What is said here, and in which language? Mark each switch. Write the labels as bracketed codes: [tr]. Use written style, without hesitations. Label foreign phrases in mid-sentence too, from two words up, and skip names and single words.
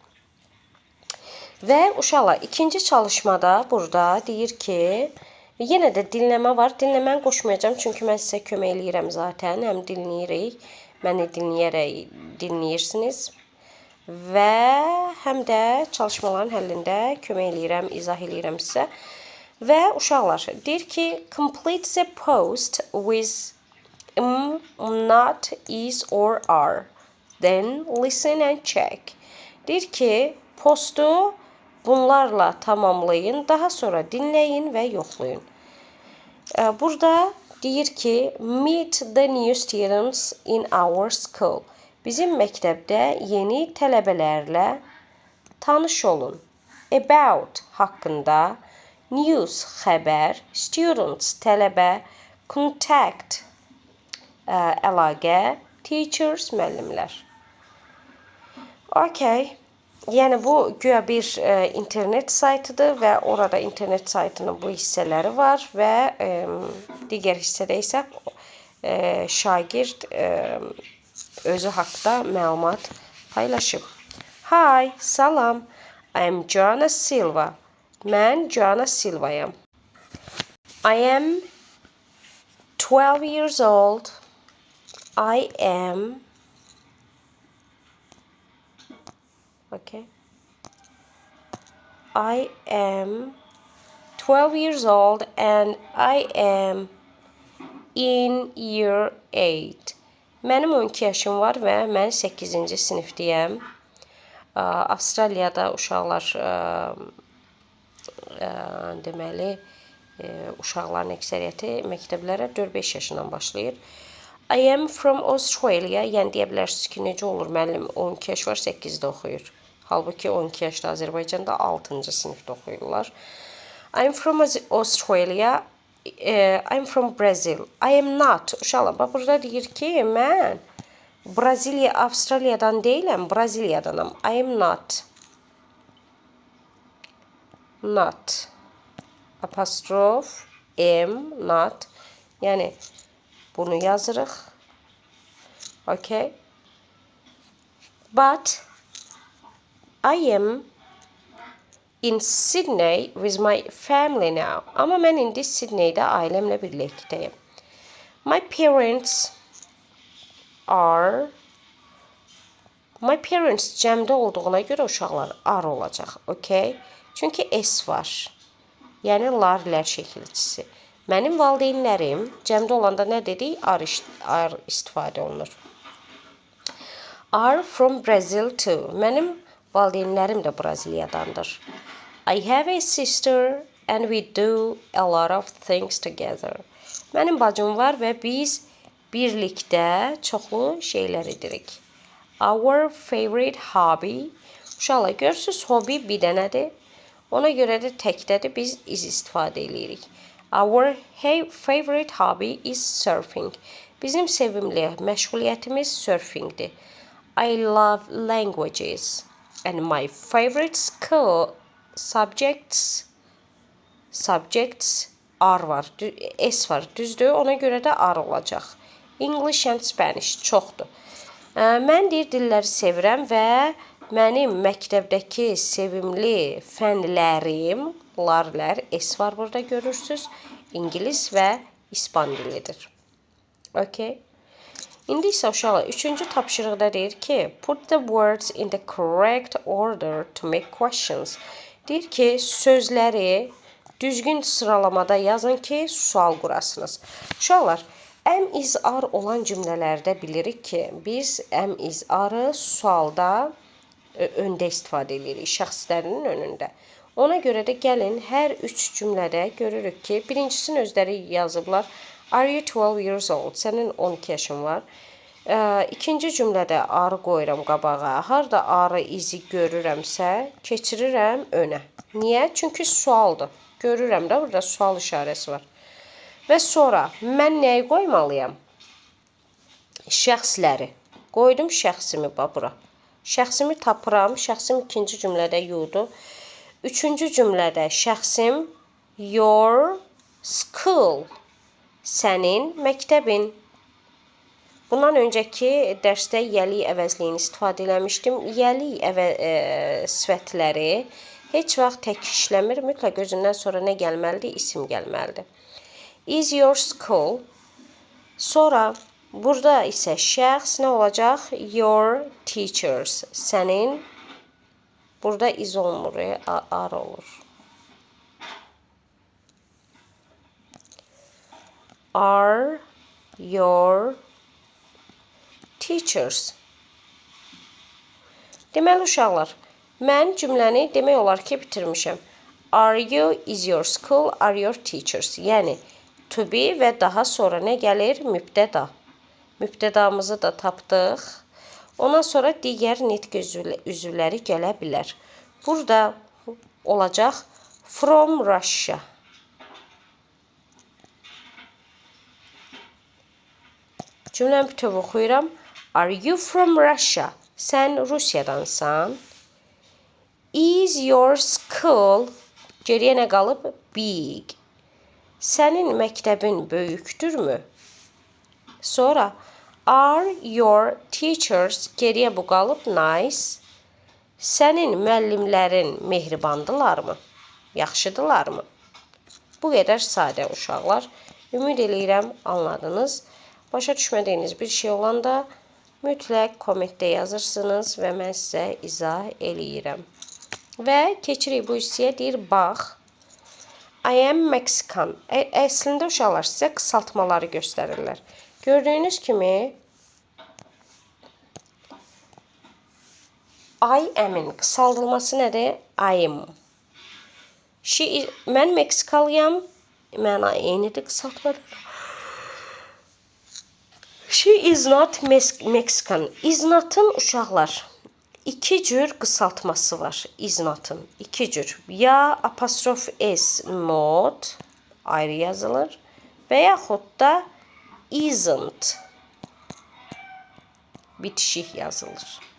[az] Və uşaqlar, ikinci çalışmada burada deyir ki, yenə də dinləmə var. Dinləməni qoşmayacağım, çünki mən sizə kömək eləyirəm zaten. Həm dinləyirik, məni dinləyərək dinləyirsiniz. Və həm də çalışmaların həllində kömək eləyirəm, izah eləyirəm sizə. Və uşaqlar, deyir ki, [en] complete the post with not, is or are. Then listen and check. [az] Deyir ki, postu bunlarla tamamlayın, daha sonra dinləyin və yoxlayın. Burada deyir ki, [en] meet the new students in our school. [az] Bizim məktəbdə yeni tələbələrlə tanış olun. About haqqında, news xəbər, students tələbə, contact əlaqə, teachers müəllimlər. Okay. Yəni bu güya bir internet saytıdır və orada internet saytının bu hissələri var və digər hissədə isə şagird özü haqqında məlumat paylaşıb. [en] Hi, [az] salam. [en] I am Joanna Silva. [az] Mən Joanna Silvayam. [en] I am 12 years old. I am Okay. I am 12 years old and I am in year 8. [az] Mənim 12 yaşım var və mən 8-ci sinifdəyəm. Avstraliyada uşaqlar deməli uşaqların əksəriyyəti məktəblərə 4-5 yaşından başlayır. [en] I am from Australia. [az] Yəni deyə bilərsiniz ki, necə olur müəllim 12 yaş var, 8-də oxuyur. Halbuki 12 yaşda Azərbaycanda 6-cı sinifdə oxuyurlar. [en] I'm from Australia. I'm from Brazil. I am not. [az] Uşaqlar, bax burada deyir ki, mən Braziliya, Avstraliyadan deyiləm, Braziliyadanam. [en] I am not. Not. Apostrof am, not. [az] Yəni bunu yazırıq. Okay. [en] But I am in Sydney with my family now. [az] Amma mən indi Sydneydə ailəmlə birlikdəyim. [en] My parents [az] cəmdə olduğuna görə uşaqlar are olacaq. Okay? Çünki S var. Yəni lar, lər şəkilçisi. Mənim valideynlərim cəmdə olanda nə dedik? Are istifadə olunur. [en] Are from Brazil too. [az] Mənim valideynlərim də Braziliyadandır. [en] I have a sister and we do a lot of things together. [az] Mənim bacım var və biz birlikdə çoxlu şeylər edirik. [en] Our favorite hobby. [az] Uşaqlar, görürsünüz, hobi bir dənədir. Ona görə də təkdədir, biz is istifadə edirik. [en] Our favorite hobby is surfing. [az] Bizim sevimli məşğuliyyətimiz surfingdir. [en] I love languages. And my favorite school subjects are var. [az] S var, düzdür. Ona görə də are olacaq. [en] English and Spanish [az] çoxdur. Mən deyir dilləri sevirəm və mənim məktəbdəki sevimli fənlərim, lar, S var burada görürsünüz. İngilis və İspan dilidir. Okay. İndi isə uşaqlar 3-cü tapşırıqda deyir ki, [en] put the words in the correct order to make questions. [az] Deyir ki, sözləri düzgün sıralamada yazın ki, sual qurasınız. Uşaqlar, [en] am is are [az] olan cümlələrdə bilirik ki, biz [en] am is are [az] sualda öndə istifadə edirik, şəxslərinin önündə. Ona görə də gəlin hər 3 cümlədə görürük ki, birincisini özləri yazıblar. [en] Are you 12 years old? [az] Sənin 12 yaşın var. İkinci cümlədə are qoyuram qabağa. Harda are izi görürəmsə, keçirirəm önə. Niyə? Çünki sualdır. Görürəm də burada sual işarəsi var. Və sonra mən nəyi qoymalıyam? Şəxsləri. Qoydum şəxsimi bura. Şəxsimi tapıram. Şəxsim ikinci cümlədə you'dur. Üçüncü cümlədə şəxsim [en] your school. [az] Sənin məktəbin. Bundan öncəki dərsdə yəli əvəzliyini istifadə eləmişdim. Yəli sifətləri heç vaxt tək işləmir. Mütləq özündən sonra nə gəlməlidir? İsim gəlməlidir. [en] Is your school. [az] Sonra burada isə şəxs nə olacaq? [en] Your teachers. [az] Sənin. Burada is olmur, are olur. [en] Are your teachers. [az] Deməli uşaqlar, mən cümləni demək olar ki bitirmişəm. [en] Are you, is your school, are your teachers. [az] Yəni [en] to be [az] və daha sonra nə gəlir? Mübtəda. Mübtədamızı da tapdıq. Ondan sonra digər nitq üzvləri gələ bilər. Burada olacaq [en] from Russia. [az] Cümləni bütöv oxuyuram. [en] Are you from Russia? [az] Sən Rusiyadansan. [en] Is your school, [az] geriyə nə qalıb? Big. Sənin məktəbin böyükdürmü? [en] Sonra are your teachers, [az] geriyə bu qalıb? Nice. Sənin müəllimlərin mehribandırlarmı? Yaxşıdırlarmı? Bu qədər sadə uşaqlar. Ümid eləyirəm anladınız. Başa düşmədiyiniz bir şey olanda mütləq kommentdə yazırsınız və mən sizə izah eləyirəm. Və keçirik bu hissəyə, deyir, bax. [en] I am Mexican. [az] Əslində uşaqlar sizə qısaltmaları göstərirlər. Gördüyünüz kimi [en] I am'in [az] qısaldılması nədir? [en] I am. [az] Mən Meksikalıyam. Məna eynidir qısaltmadır. [en] She is not Mexican. Is not'ın [az] uşaqlar iki cür qısaltması var. [en] Is not'ın [az] iki cür. Ya apostrof s not ayrı yazılır və yaxud da isn't bitişik yazılır.